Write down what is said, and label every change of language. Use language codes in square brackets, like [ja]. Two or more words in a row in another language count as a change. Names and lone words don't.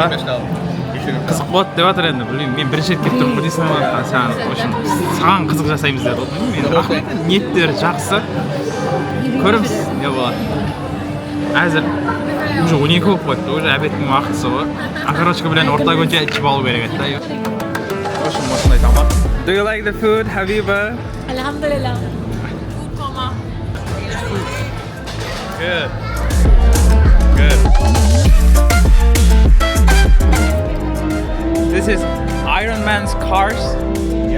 [kk] Қызық болады деп жатыр енді. Білмеймін, мен бірінші рет келіп тұрмын Диснейлендқа. Саған қызық жасаймыз деді. Білмеймін, ниеттері жақсы. Көреміз не болады. Әзір уже 12 болып қойды. Уже обедтің уақытысы ғой. Окорочка білен орта көже ішіп алу керек еді. Осындай тамақ. [en] Do you like the food, Habiba? Alhamdulillah. Food coma. Good. Good. This is Iron Man's cars. Yeah.